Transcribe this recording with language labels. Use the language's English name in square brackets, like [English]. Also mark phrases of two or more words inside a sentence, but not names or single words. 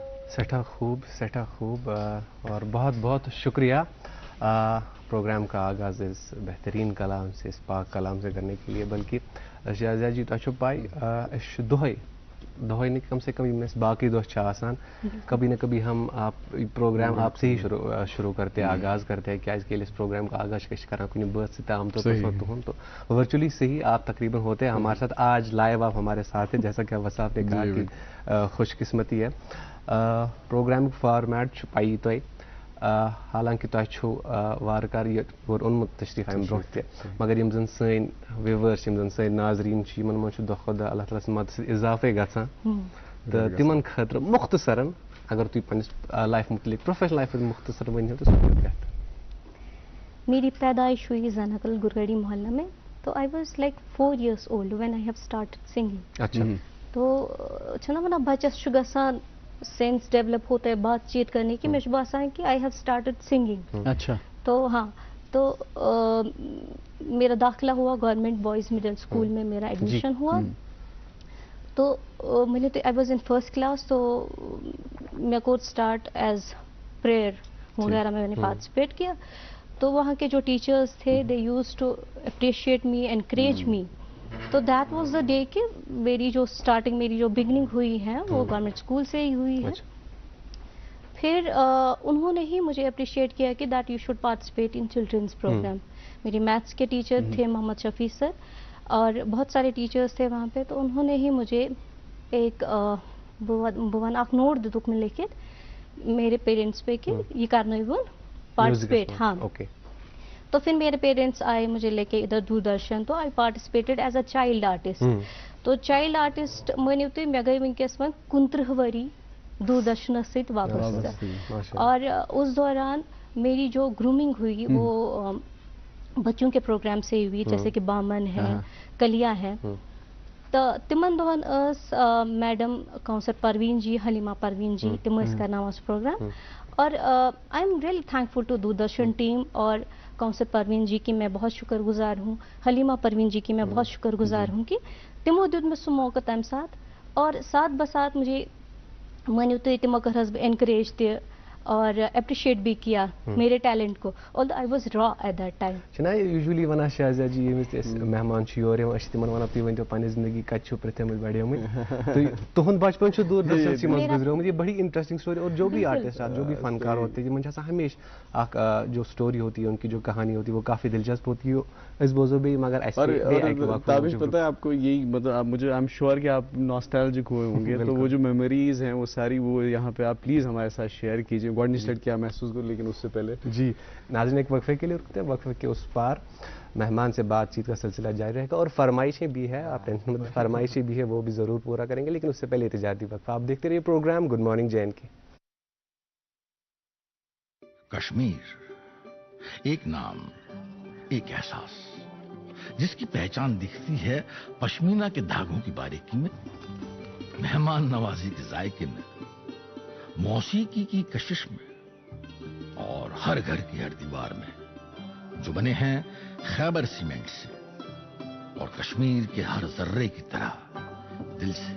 [Urdu] سٹھا خوب اور بہت بہت شکریہ پروگرام کا آغاز اس بہترین کلام سے، اس پاک کلام سے کرنے کے لیے. بلکہ شہزیہ جی [Kashmiri] تۄہہِ چھو پائی دۄہے [Urdu] نہیں کم سے کم [Kashmiri] یِم اَسہِ باقی دۄہ چھِ آسان [Urdu] کبھی نہ کبھی ہم پروگرام آپ سے ہی شروع کرتے ہیں، آغاز کرتے ہیں. [Kashmiri] کیازکہ ییٚلہِ أسۍ پروگرام [Urdu] کا آغاز [Kashmiri] چھِ کران کُنہِ بٲتھ سۭتۍ [Urdu] عام طور پر [Kashmiri] تُہُنٛد [Urdu] تو ورچولی سے ہی آپ تقریباً ہوتے ہیں ہمارے ساتھ. آج لائیو آپ ہمارے ساتھ ہیں، جیسا کہ وصاف نے کہا کہ خوش قسمتی ہے. [English] program format [Kashmiri] چھُ پایی تۄہہِ، حالانکہ تۄہہِ چھُو وارٕ کارٕ یہِ اور اوٚنمُت تشریف امہِ برونٛٹھ تہِ، مگر یِم زن سٲنۍ وِوٲرٕس یِم زن سٲنۍ ناظریٖن چھِ یِمن منٛز چھُ دۄہ کھۄتہٕ دۄہ اللہ تعالیٰ سٕنٛدِ مدتہٕ سۭتۍ اضافے گژھان تہٕ تِمن خٲطرٕ مختصرن اگر تُہۍ پننِس لایف متعلق [English] professional life [Kashmiri] مختصر ؤنِو تہٕ سُہ چھُ بہتر. [Urdu] میری پیدائش ہوئی زنکل گرگڑی محلہ میں، [English] تو I was like 4 years old when I have started singing. [Urdu] اچھا. تو [Kashmiri] چھنا ونان بچس چھُ گژھان [English] sense develop [Urdu] ہوتا ہے بات چیت کرنے کی، مجھے باسان کہ [English] I have started singing. [Urdu] اچھا. تو ہاں، تو میرا داخلہ ہوا گورنمنٹ بوائز مڈل اسکول میں، میرا ایڈمیشن ہوا. تو میں نے [English] I was in first class, [Urdu] تو میں کو [English] start as prayer [Urdu] وغیرہ میں نے پارٹیسپیٹ کیا. تو وہاں کے جو ٹیچرس تھے [English] they used to appreciate me, encourage me. [Urdu] تو [English] that was the day [Urdu] کہ میری جو اسٹارٹنگ، میری جو بگننگ ہوئی ہے وہ گورنمنٹ اسکول سے ہی ہوئی ہے. پھر انہوں نے ہی مجھے اپریشیٹ کیا کہ [English] that you should participate in children's program. [Urdu] میری میتھس کے ٹیچر تھے محمد شفیع سر، اور بہت سارے ٹیچرس تھے وہاں پہ. تو انہوں نے ہی مجھے ایک بہن اک نوٹ دِتُکھ میں لکھت میرے پیرنٹس پہ کہ یہ کرنٲیوُن پارٹیسپیٹ. ہاں. تو پھر میرے پیرنٹس آئے مجھے لے کے ادھر دوردرشن، تو [English] I participated as a child artist. [Kashmiri] تو [English] child artist [Kashmiri] مٲنِو تُہۍ مےٚ گٔے وٕنکیٚس وۄنۍ 29 ؤری دوردرشنس سۭتۍ وابستہ. [Urdu] اور اس دوران میری جو گرومنگ ہوئی وہ بچوں کے پروگرام سے ہوئی، جیسے کہ بامن ہے، کلیا ہے. [Kashmiri] تو تمن دۄہن ٲس میڈم کونسر پروین جی، حلیمہ پروین جی، تم ٲسۍ کرناوان سُہ پروگرام. [Urdu] اور [English] I am really thankful to Doordarshan team [Urdu] اور کونسر پروین جی کی میں بہت شکر گزار ہوں، حلیمہ پروین جی کی میں بہت شکر گزار ہوں کہ [Kashmiri] تمو دیُت مےٚ سُہ موقع تمہِ ساتہٕ. [Urdu] اور ساتھ بساتھ مجھے [Kashmiri] مٲنِو تُہۍ تمو کٔرہس بہٕ [Urdu] انکریج تہِ اور اپریشیٹ بھی کیا میرے ٹیلنٹ کو، [English] although I was raw at that time. [Kashmiri] چھِنا یوٗجولی وَنان شہزیہ جی ییٚمِس تہِ أسۍ مہمان چھِ یور یِوان أسۍ چھِ تِمن وَنان تُہۍ ؤنۍتو پنٕنہِ زندگی کَتہِ چھِو پرٛٮ۪تھمٕتۍ بڑیمٕتۍ. تہٕ تُہُنٛد بچپن چھُ دوردرشنسٕے منٛز گُزریومُت. [Urdu] یہ بڑی [English] interesting story. [Urdu] اور جو بھی آرٹسٹ جو بھی فنکار ہوتے ہیں [Kashmiri] یِمن چھِ آسان ہمیشہ اکھ [Urdu] جو اسٹوری ہوتی ہے ان کی جو کہانی ہوتی ہے وہ کافی دلچسپ ہوتی ہے. [Kashmiri] أسۍ بوزو بیٚیہِ مگر اَسہِ [Urdu] تابش پتہ ہے آپ کو یہی مطلب آپ مجھے [English] I am sure [Urdu] کہ آپ ناسٹیلجک ہوئے ہوں گے. تو وہ جو میموریز ہیں وہ ساری وہ یہاں پہ آپ پلیز ہمارے ساتھ شیئر کیجیے. [Kashmiri] گۄڈنِچ لٹہِ کیا محسوس کرو [Urdu] لیکن اس سے پہلے جی ناظرین ایک وقفے کے لیے رکتے ہیں. وقفے کے اس پار مہمان سے بات چیت کا سلسلہ جاری رہے گا اور فرمائشیں بھی ہے. آپ ٹینشن مت، فرمائشیں بھی ہے وہ بھی ضرور پورا کریں گے. لیکن اس سے پہلے تجارتی وقفہ. آپ دیکھتے رہیے پروگرام گڈ مارننگ جے کے. کشمیر ایک نام، ایک احساس جس کی پہچان دکھتی ہے پشمینہ کے دھاگوں کی باریکی میں، مہمان نوازی کے ذائقے میں، موسیقی کی کشش میں، اور ہر گھر کی ہر دیوار میں، جو بنے ہیں خیبر سیمنٹ سے اور کشمیر کے ہر ذرے کی طرح دل سے.